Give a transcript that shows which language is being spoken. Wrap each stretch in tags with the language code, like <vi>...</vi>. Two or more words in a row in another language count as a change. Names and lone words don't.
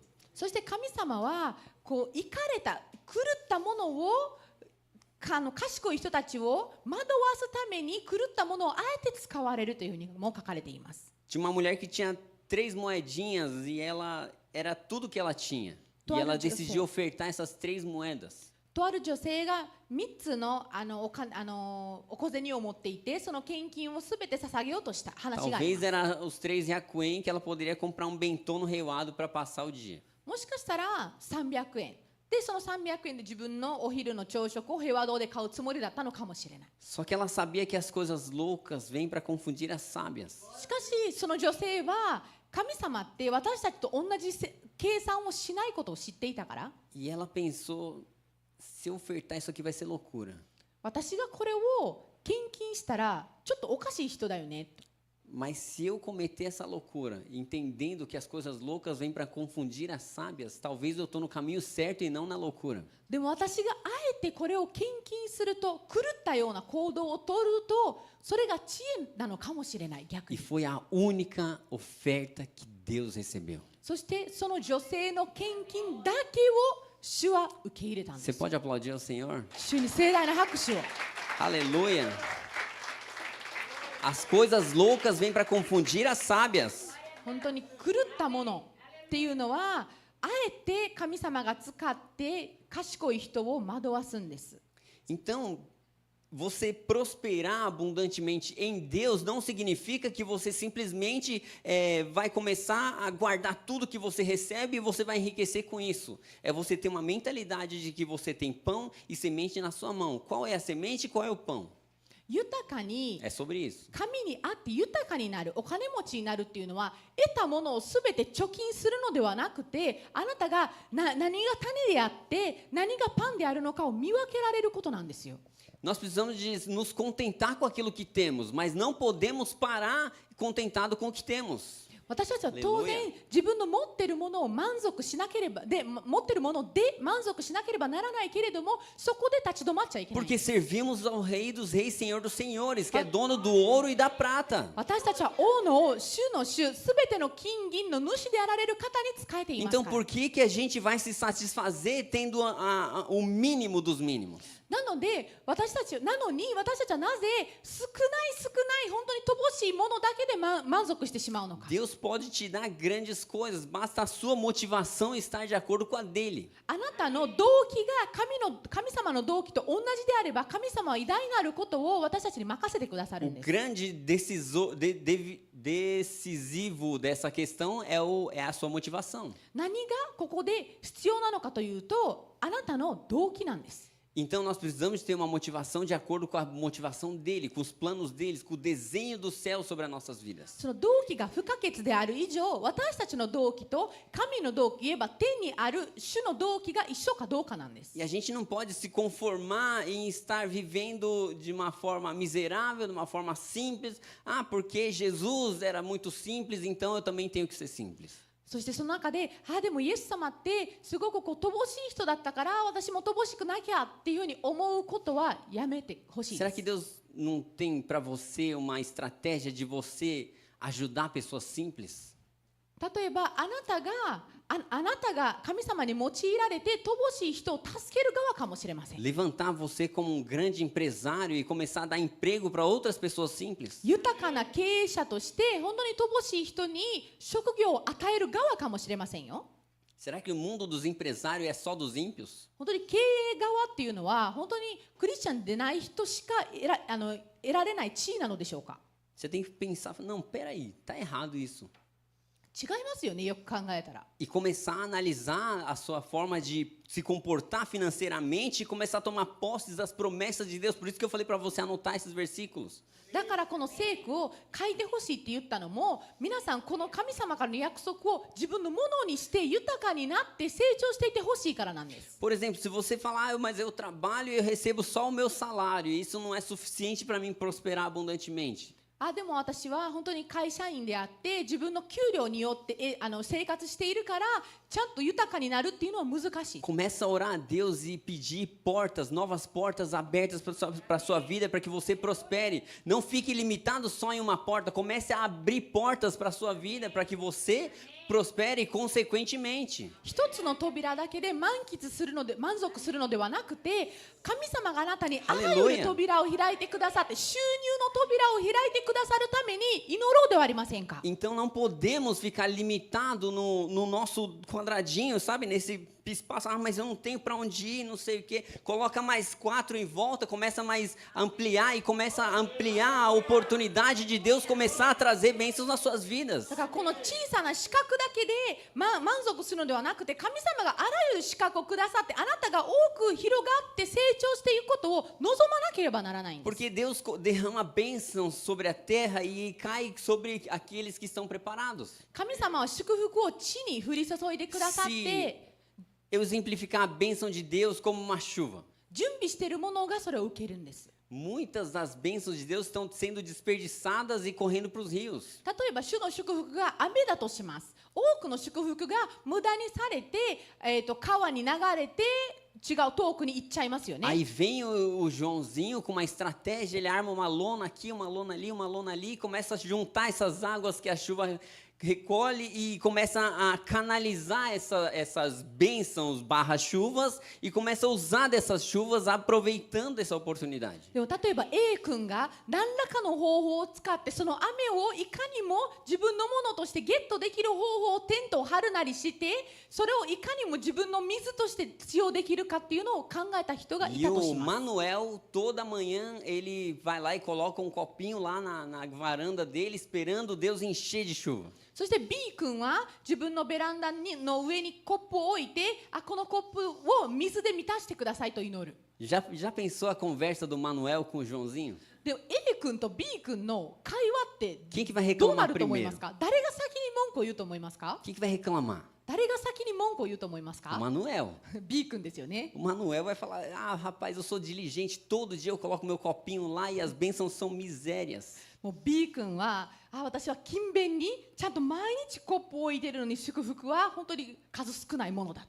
<ja>そして神様はこうイかれた狂ったものを賢い人たちを惑わすために狂ったものをあえて使われるというふうにも書かれています。</ja> <pt>Tinha uma mulher que tinha 3 moedinhas e ela era tudo que ela tinha. E ela decidiu ofertar essas 3 moedas.</pt> <ja>とある女性が3つのお小銭を持っていて、その献金をすべて捧げようとした話がありま</ja> <pt>Talvez</pt> <ja>す。</ja> <pt>era os 3 requiem que ela poderia comprar um bentô no Reiuado para passar o dia.</pt> <ja>もしかしたら300円で、その300円で自分のお昼の朝食を平和堂で買うつもりだったのかもしれない。</ja> <pt>Só que ela sabia que as coisas loucas vêm para confundir as sábias.</pt> <ja>しかしその女性は神様って私たちと同じ計算をしないことを知っていたから、</ja> <pt>E ela pensou, se eu ofertar isso aqui vai ser loucura.</pt> <ja>私がこれを献金したらちょっとおかしい人だよね。</ja> <pt>Mas se eu cometer essa loucura, entendendo que as coisas loucas vêm para confundir as sábias, talvez eu estou no caminho certo e não na loucura.</pt> <ja>でも私があえてこれを献金すると狂ったような行動を取ると、それが知恵なのかもしれない。逆</ja> <pt>E</pt> <ja>に</ja> <pt>foi a única oferta que Deus recebeu.</pt> <ja>そしてその女性の献金だけを主は受け入れたんで</ja> <pt>Você</pt> <ja>す。</ja> <pt>pode aplaudir ao Senhor?</pt> <ja>主に盛大な拍手を。</ja> <pt>Aleluia! As coisas loucas vêm para confundir as sábias.</pt> <ja>本当に狂ったものっていうのはあえて神様が使って賢い人を惑わすんです。</ja> <pt>Então, você prosperar abundantemente em Deus não significa que você simplesmente vai começar a guardar tudo que você recebe e você vai enriquecer com isso. É você ter uma mentalidade de que você tem pão e semente na sua mão. Qual é a semente e qual é o pão?</pt> <ja>豊かに</ja> <pt>É sobre isso.</pt> <ja>神にあって豊かになる、お金持ちになるっていうのは得たものをすべて貯金するのではなくて、あなたが何が種であって何がパンであるのかを見分けられることなんですよ。</ja> <pt>Nós precisamos de nos contentar com aquilo que temos, mas não podemos parar contentado com o que temos.</pt> <ja>私たちは当然自分の持っているものを満足しなければ持っているもので満足しなければならないけれども、そこで立ち止まっちゃいけない。</ja> <pt>Porque servimos ao Rei dos Reis, Senhor dos Senhores, que é dono do ouro e da prata.</pt> <ja>私たちは王の王、主の主、すべての金銀の主であられる方に仕えています</ja> <pt>Então</pt> <ja>から。</ja> <pt>por que a gente vai se satisfazer tendo o mínimo dos mínimos?</pt> <ja>なのに私たちはなぜ少ない本当に乏しいものだけで満足してしまうのか。</ja> <pt>Deus pode te dar grandes coisas, basta a sua motivação estar de acordo com a dele.</pt> <ja>あなたの動機が神様の動機と同じであれば、神様は偉大なることを私たちに任せてくださる</ja> <pt>O</pt> <ja>んです。</ja> <pt>grande decisivo dessa questão é a sua motivação.</pt> <ja>何がここで必要なのかというと、あなたの動機なんです。</ja> <pt>Então nós precisamos ter uma motivação de acordo com a motivação dele, com os planos deles, com o desenho do céu sobre as nossas vidas.</pt> <ja>その動機が不可欠である以上、私たちの動機と神の動機、言えば天にある主の動機が一緒かどうかなんです。</ja> <pt>E a gente não pode se conformar em estar vivendo de uma forma miserável, de uma forma simples. Ah, porque Jesus era muito simples, então eu também tenho que ser simples.</pt> <ja>そしてその中で、でもイエス様ってすごく乏しい人だったから、私も乏しくなきゃっていうふうに思うことはやめてほしいで</ja> <pt>Será</pt> <ja>す。</ja> <pt>que Deus não tem para você uma estratégia de você ajudar pessoas simples?</pt> <ja>例えばあなたが神様に用いられて乏しい人を助ける側かもしれません。</ja> <pt>Levantar você como um grande empresário e começar a dar emprego para outras pessoas simples?</pt> <ja>豊かな経営者として本当に乏しい人に職業を与える側かもしれませんよ。</ja> <pt>Será que o mundo dos empresários é só dos ímpios?</pt> <ja>本当に経営側っていうのは本当にクリスチャンでない人しか得られない地位なのでしょうか。</ja> <pt>Você tem que pensar, não, peraí, tá errado isso.</pt> <ja>違いますよね、よく考えたら。</ja> <pt>E começar a analisar a sua forma de se comportar financeiramente e começar a tomar posse das promessas de Deus. Por isso que eu falei para você anotar esses versículos.</pt> <ja>だからこの聖句を書いてほしいって言ったのも、皆さんこの神様からの約束を自分のものにして豊かになって成長していってほしいからなんです。</ja> <pt>Por exemplo, se você falar, mas eu trabalho e eu recebo só o meu salário, e isso não é suficiente para mim prosperar abundantemente.</pt> <ja>でも私は本当に会社員であって自分の給料によって生活しているからちゃんと豊かになるっていうのは難しい。</ja> <pt>Começa a orar a Deus e pedir portas, novas portas abertas para a sua vida, para que você prospere. Não fique limitado só em uma porta, comece a abrir portas para a sua vida, para que você prospere consequentemente.</pt> <ja>一つの扉だけで満足するのではなくて、神様があなたにあらゆる扉を開いてくださって、収入の扉を開いてくださるために祈ろうではありませんか。</ja> <pt>Então não podemos ficar limitado no nosso quadradinho, sabe? Nesse espaço, mas eu não tenho para onde ir, não sei o quê. Coloca mais 4 em volta, começa mais a ampliar e começa a ampliar a oportunidade de Deus começar a trazer bênçãos nas suas vidas.</pt> <ja>だからこの小さな資格だけで、満足するのではなくて、神様があらゆる資格をくださって、あなたが多く広がって成長していくことを望まなければならないんです。</ja> <pt>Porque Deus derrama bênçãos sobre a terra e cai sobre aqueles que estão preparados.</pt> <ja>神様は祝福を地に降り注いでくださって、</ja> <pt>Eu exemplificar a bênção de Deus como uma chuva.</pt> <ja>準備しているものがそれを受けるんです。</ja> <pt>Muitas das bênçãos de Deus estão sendo desperdiçadas e correndo para os rios.</pt> <ja>例えば主の祝福が雨だとします。多くの祝福が無駄にされて、川に流れて違う遠くに行っちゃいますよね。</ja> <pt>Aí vem o Joãozinho com uma estratégia, ele arma uma lona aqui, uma lona ali, uma lona ali, e começa a juntar essas águas que a chuva recolhe e começa a canalizar essas bênçãos /chuvas e começa a usar dessas chuvas aproveitando essa oportunidade.</pt> <ja>でも例えば A 君が何らかの方法を使ってその雨をいかにも自分のものとしてゲットできる方法をテントを張るなりしてそれをいかにも自分の水として使用できるかっていうのを考えた人がい</ja> <pt>E</pt> <ja>たと</ja> <pt>o</pt> <ja>します。</ja> <pt>Manuel, toda manhã, ele vai lá e coloca um copinho lá na varanda dele, esperando Deus encher de chuva.</pt> <ja>そして B 君は自分のベランダの上にコップを置いてこのコップを水で満たしてくださいと祈る。</ja> <pt>Já pensou a conversa do Manuel com o Joãozinho?</pt> <ja>で A 君と B 君の会話って</ja> <pt>Quem que vai</pt> <ja>どうな</ja> <pt>reclamar</pt> <ja>ると思いま</ja> <pt>primeiro?</pt> <ja>すか？誰が先に文句を言うと思いますか？</ja> <pt>Quem que vai reclamar?</pt> <ja>誰が先に文句を言うと思いますか？</ja> <pt>O Manuel.</pt> <ja>B 君ですよね。</ja> <pt>O Manuel vai falar, rapaz, eu sou diligente, todo dia eu coloco meu copinho lá e as bênçãos são misérias.</pt> <ja>もう B 君は私は勤勉にちゃんと毎日コップを置いてるのに祝福は本当に数少ないものだと。</ja>